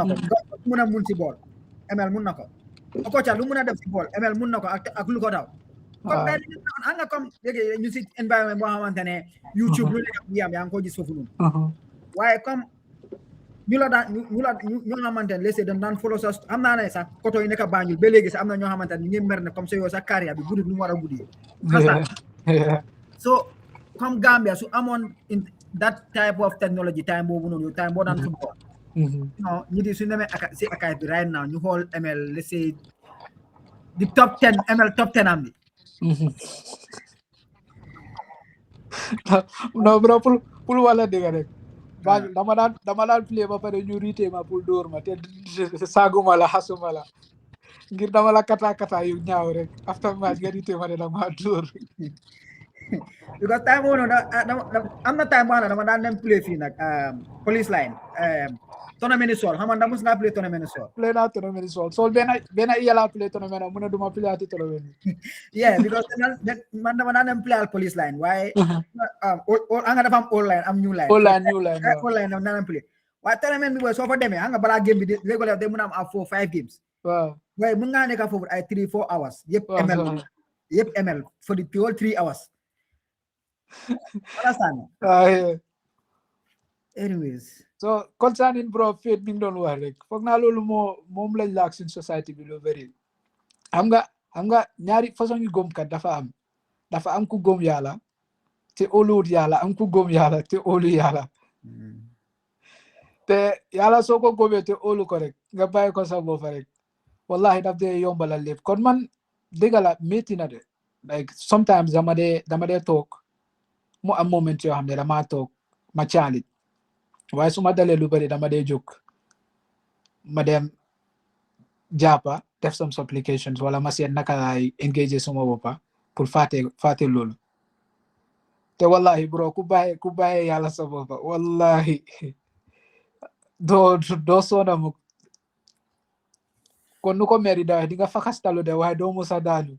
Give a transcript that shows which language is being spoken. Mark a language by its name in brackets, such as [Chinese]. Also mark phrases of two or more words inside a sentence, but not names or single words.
[Wolof] ko lu mun a mun si bool ML mun na ko Okocha lu mun a def si bool ML mun na ko ak lu ko daw comme day anga comme léegi ñu si environnement boo xamante ne YouTube lu nekk yaa ngi ko gis foofu noonu waaye comme ñoo xamante ne léegi dañ daan follow sa am naa ne sax koto yi nekk Banjul ba léegi sax am na ñoo xamante ne ñu ngi mer ne [French] comme ça [Wolof] yow sa carrière bi guddut nu mu war a guddee so comme Gambia su amoon [English] that type of technology [Wolof] time boobu noonu time boo daan football non ñi di su demee si akaay bi [English] right now [Wolof] ñu xool ML [English] let's say [Wolof] di top 10 ML top 10 am bi non bro pour wala dëgg rek dama daan play ba pare ñu riite ma pour dóor ma te saaguma la xasuma la ngir dama la kata yu ñaaw rek after match nga riite ma ne dama dóor because time boobu noonu am na time boo xam ne dama daan dem play fii nag police line tournament sol xam nga mos nga play tournament sol play naa tournament sol benn yàlla play tournament mu ne duma play ati tournament yeah because man dama daan dem play al police line waaye anga dafa am [English] all line [Wolof] am [English] new line all line [Wolof] dama daan play Waaye tournament bi boy soo fa demee xam nga balaa game bi di léegi day mën a am 4 5 games. Waaw. Waaye mën ngaa nekk foofu ay 3 4 hours. [English] Yëpp ML for the whole 3 hours. Understand? Anyways. [Wolof] So concerning bro faith bi nga doon wax rek foog naa loolu moom lañ laak suñ society bi lu bëri. xam nga ñaari façon yu gëm kat dafa am ku gëm yàlla te óoluwut yàlla am ku gëm yàlla te óolu yàlla. te yàlla soo ko gëmee te óolu ko rek nga bàyyi ko sa bopp rek wallahi daf dee yombalal lépp kon man dëgg la métti na de [English] like sometimes [Wolof] dama dee toog mu am moment yoo xam ne dama toog ma caalit waaye su ma dalee lu bëri dama dee jóg ma dem jàppa def [English] some supplications [Wolof] wala ma seet naka laay engage suma boppa pour fàtte loolu te wallahi bro ku bàyyi yàlla sa boppa wallahi doo soona mukk kon nu ko meri da di nga fakastalu de waaye doo musa daanu.